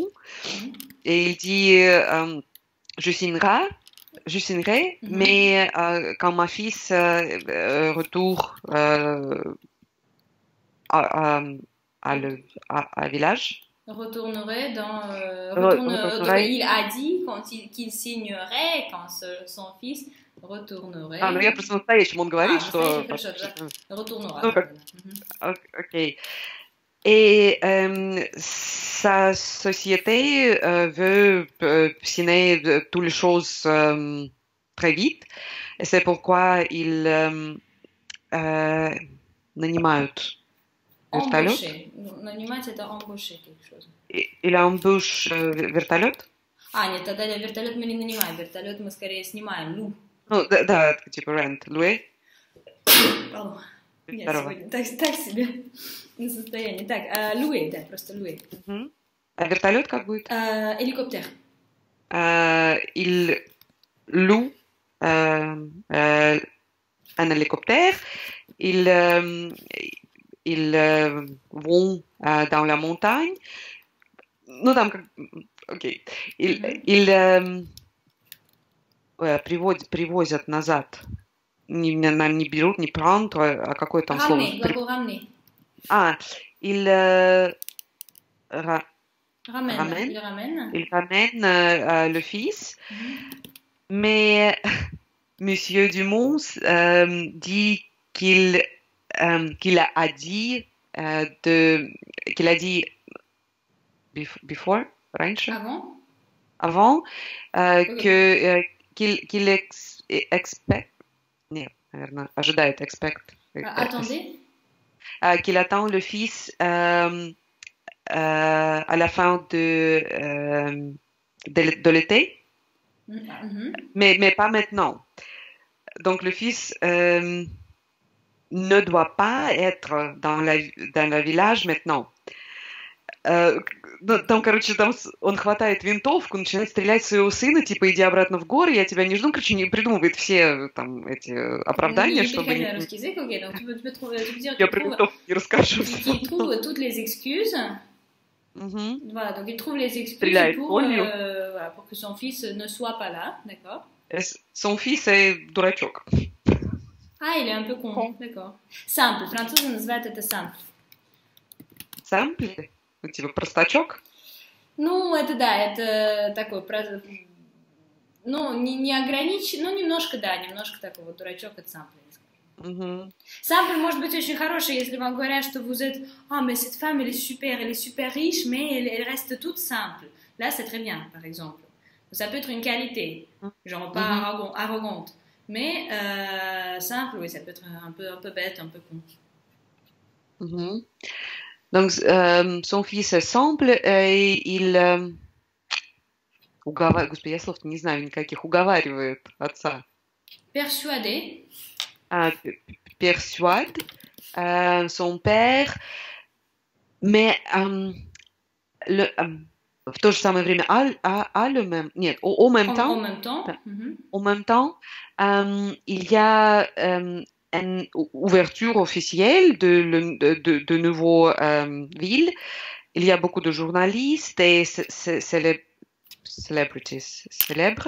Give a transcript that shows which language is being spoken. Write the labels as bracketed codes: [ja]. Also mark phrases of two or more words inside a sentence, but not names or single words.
[fr] Et il dit, je signerai, mais quand ma fils retourne à village. Retournerait il a dit qu'il signerait quand son fils retournerait. [ru] Ну я просто настоящему он говорит, что... [fr] Retournera. Ok. Et sa société veut signer toutes les choses très vite. Et c'est pourquoi ils нанимают вертолет. [ru] Нанимать это [fr] embaucher quelque chose. Il embauche вертолет? [ru] Нет, тогда вертолет мы не нанимаем. Вертолет мы скорее снимаем. Ну, да, типа rent. Loué? Пardon. Нет, сегодня так себе на состояние. Так, loué, да, просто loué. А вертолет как будет? [fr] Hélicoptère. Il loue un hélicoptère. Ils vont dans la montagne. [ru] Ну, там как... Окей. Ils привозят назад. Не берут, не prendre, а какое там слово? [fr] Ramener. Il ramène le fils. Mais Monsieur Dumont dit qu'il a dit before, раньше? Avant qu'il expect, [ru] нет, наверное, ожидает, [en] expect. [fr] Attendez. Qu'il attend le fils à la fin de l'été, mais pas maintenant. Donc le fils ne doit pas être dans le village maintenant. [ru] Там, короче, он хватает винтовку, начинает стрелять в своего сына, типа, иди обратно в горы, я тебя не жду, короче, не придумывает все там эти оправдания, чтобы... Я про винтовку не расскажу. [fr] Il trouve toutes les excuses. Voilà, donc il trouve les excuses pour que son fils ne soit pas là, d'accord? Son fils est дурачок. Ah, il est un peu con, d'accord. [ru] Simple, французы называют это simple. Simple? Ну, типа простачок? Ну, это да, это такой, ну, не ограничен, ну, немножко, да, немножко такой вот дурачок, это simple, я скажу. Simple может быть очень хороший, если вам говорят, что [fr] vous êtes, ah, mais cette femme, elle est super riche, mais elle reste toute simple. Là, c'est très bien, par exemple. Ça peut être une qualité, genre pas arrogante, mais simple, oui, ça peut être un peu bête, un peu con. Donc, son fils est simple, et il [ru] уговаривает, господи, я слов не знаю никаких, уговаривает отца. [fr] Persuadé. Persuade son père, mais [ru] в то же самое время [fr] au même temps, il y a une ouverture officielle de nouveaux villes. Il y a beaucoup de journalistes et célèbres.